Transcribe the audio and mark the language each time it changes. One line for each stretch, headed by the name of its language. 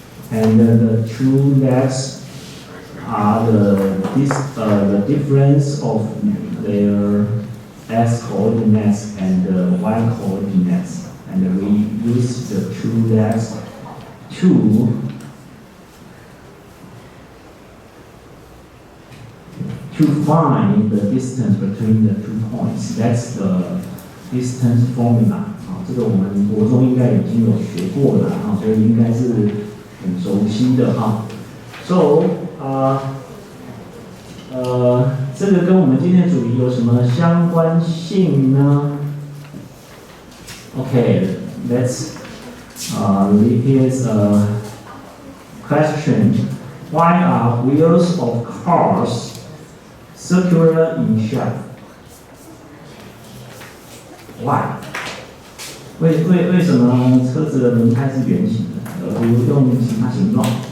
English: And the two legs are the difference of their x coordinates and the y coordinates, and we use the two legs to find the distance between the 2 points. That's the distance formula.
Chinese: 这个我们国中应该已经有学过了啊，所以应该是很熟悉的哈。 So 这个跟我们今天的主题有什么相关性呢 ？
English: Okay, let's here's a question. Why are wheels of cars circular in shape? Why?
Chinese: 为什么车子的轮胎是圆形的，而不用其他形状？